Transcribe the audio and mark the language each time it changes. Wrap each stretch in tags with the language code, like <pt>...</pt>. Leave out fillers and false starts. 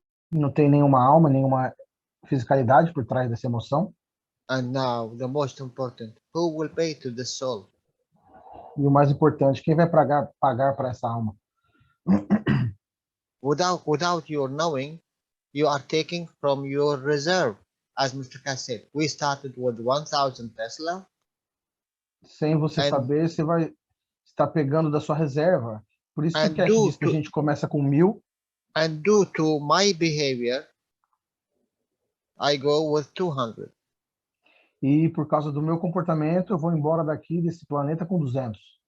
<pt>Não tem nenhuma alma, nenhuma fisicalidade por trás dessa emoção.</pt> <en>And now the most important, who will pay to the soul?</en> <pt>E o mais importante, quem vai pagar para essa alma?</pt> <en>Without your knowing, you are taking from your reserve. As Mr. Cass said, we started with 1,000 Tesla.</en> <pt>Sem você saber, você vai estar pegando da sua reserva. Por isso que o Cash diz que a gente começa com 1.000.</pt> <en>And due to my behavior, I go with 200.</en> <pt>E por causa do meu comportamento, eu vou embora daqui desse planeta com 200.</pt>